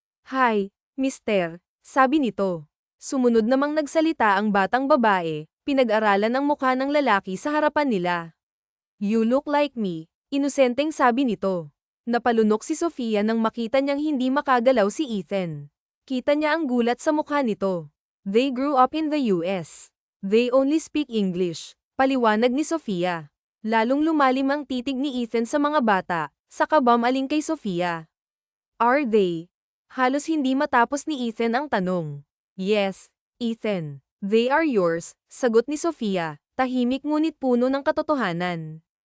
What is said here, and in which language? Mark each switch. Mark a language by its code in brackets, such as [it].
[en] Hi, mister, [tl] sabi nito. Sumunod namang nagsalita ang batang babae, pinag-aralan ang mukha ng lalaki sa harapan nila. [en] You look like me, [tl] inosenteng sabi nito. Napalunok si Sofia nang makita niyang hindi makagalaw si Ethan. Kita niya ang gulat sa mukha nito. [en] They grew up in the US. They only speak English, [tl] paliwanag ni Sofia. Lalong lumalim ang titig ni Ethan sa mga bata, saka bumaling kay Sofia. [en] Are they? [tl] Halos hindi matapos ni Ethan ang tanong. [en] Yes, Ethan. They are yours, [tl] sagot ni Sofia, tahimik ngunit puno ng katotohanan.